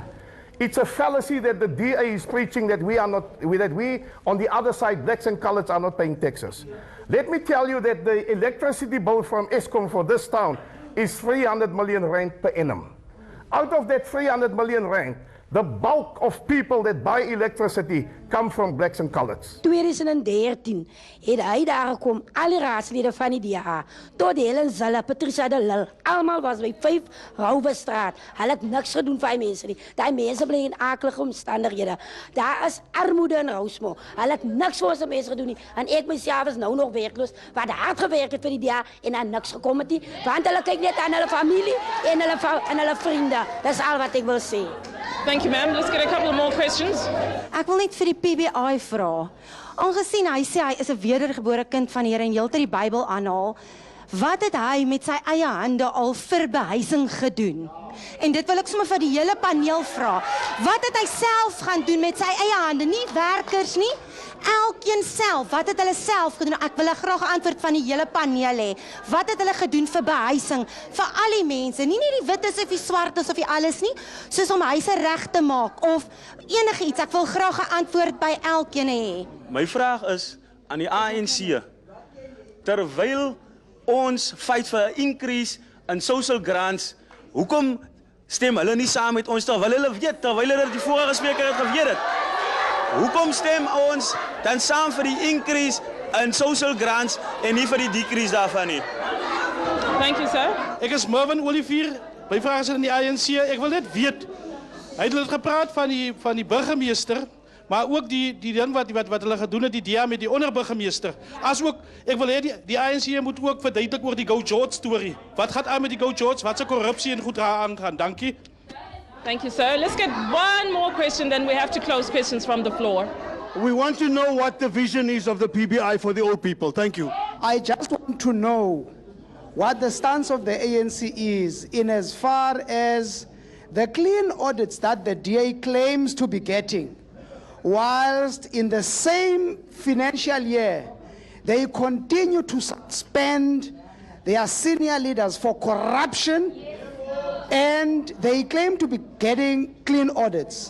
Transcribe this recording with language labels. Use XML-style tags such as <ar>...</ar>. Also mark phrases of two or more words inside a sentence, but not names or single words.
<en>It's a fallacy that the DA is preaching that we on the other side, blacks and coloreds, are not paying taxes. Let me tell you that the electricity bill from Eskom for this town is 300 million rand per annum. Out of that 300 million rand, the bulk of people that buy electricity come from blacks and coloreds.</en> <af>2013 het hy daar gekom, al die raadslede van die DA, tot Helen Zille, Patricia de Lille, allemaal was by 5 Rouwestraat. Hulle het niks gedoen vir die mense nie. Die mense bly in akelige omstandighede. Daar is armoede in Rousmo. Hulle het niks vir ons mense gedoen nie. En ek myself is nou nog werkloos, wat hard gewerk het vir die DA en aan niks gekom het nie, want hulle kyk net aan hulle familie en hulle vriende. Dis al wat ek wil sê.</af> <en>Thank you, ma'am. Let's get a couple more questions.</en> <af>Ek wil net vir die PBI vra. Aangesien hy sê hy is 'n wedergebore kind van die Here en heeltyd die Bybel aanhaal, wat het hy met sy eie hande al vir behuising gedoen? En dit wil ek sommer vir die hele paneel vra. Wat het hy self gaan doen met sy eie hande? Nie werkers nie. Elkeen self. Wat het hulle self gedoen? Ek wil graag 'n antwoord van die hele paneel hê. Wat het hulle gedoen vir behuising vir al die mense? Nie net die wites of die swartes of die alles nie, soos om huise reg te maak of enigiets. Ek wil graag 'n antwoord by elkeen hê. My vraag is aan die ANC. Terwyl ons</af> <en>fight for an increase in social grants,</en> <af>hoekom stem hulle nie saam met ons terwyl hulle weet, terwyl hulle die vorige spreker het geweet het? Hoekom stem ons dan saam vir die</af> <en>increase in social grants</en> <af>en nie vir die decrease daarvan nie?</af> <en>Thank you, sir.</en> <af>Ek is Mervin Olivier, my vraag is in die ANC. Ek wil net weet, hy het gepraat van die burgemeester, maar ook die ding wat hulle gedoen het, die DA met die onderburgemeester. As ook, ek wil hê die ANC moet ook verduidelik oor die Go George storie. Wat gaan aan met die Go George? Wat se korrupsie en goed daar aangaan? Dankie.</af> <en>Thank you, sir. Let's get one more question, then we have to close questions from the floor. We want to know what the vision is of the PBI for the old people. Thank you. I just want to know what the stance of the ANC is in as far as the clean audits that the DA claims to be getting, whilst in the same financial year, they continue to suspend their senior leaders for corruption, and they claim to be getting clean audits.</en>